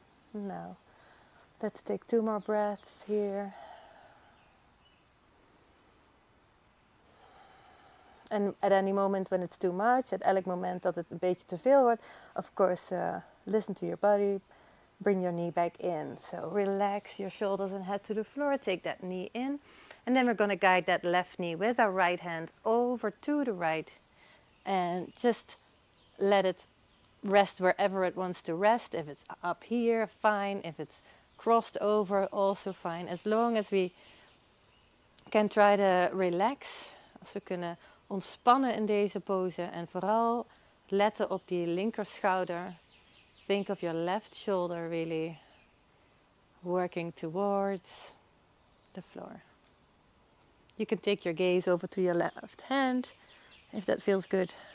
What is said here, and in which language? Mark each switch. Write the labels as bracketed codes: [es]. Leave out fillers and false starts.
[en] Now, let's take 2 more breaths here. En at any moment when it's too much, at elk moment dat het een beetje te veel wordt, of course, listen to your body. Bring your knee back in. So relax your shoulders and head to the floor. Take that knee in. And then we're going to guide that left knee with our right hand over to the right. And just let it rest wherever it wants to rest. If it's up here, fine. If it's crossed over, also fine. As long as we can try to relax. [nl] Als we kunnen ontspannen in deze pose. En vooral letten op die linkerschouder. [en] Think of your left shoulder really working towards the floor. You can take your gaze over to your left hand if that feels good.